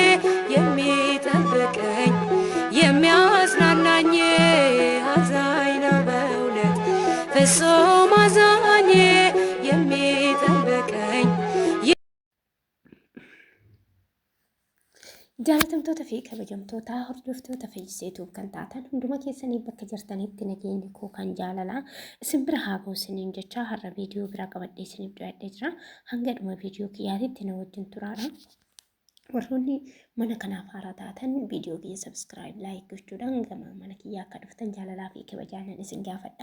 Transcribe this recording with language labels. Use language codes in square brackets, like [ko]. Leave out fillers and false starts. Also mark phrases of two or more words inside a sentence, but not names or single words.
[am] የሚጠብቀኝ የሚያጽናናኝ። አዛኝ ነው በእውነት ፍጹም አዛኝ የሚጠብቀኝ። [om] Jaalatamtoota fi kabajamtoota hordoftoota feesiseetuuf kan taatan hunduma keessanii bakka jirtanitti nageenyi koo kan jaalalaa isin bira haa ga'u isiniin jecha har'a viidiyoo biraa qabadhee isiniif dhiyaadhee jira. Hanga dhuma viidiyoo kiyyaatitti na wajjin turaadha. Warroonni mana kanaaf haaraa taatan viidiyoo kiyya [en] subscribe like [om] gochuudhaan gama mana kiyyaa akka dhuftan jaalalaa fi kabajaanan isin gaafadha.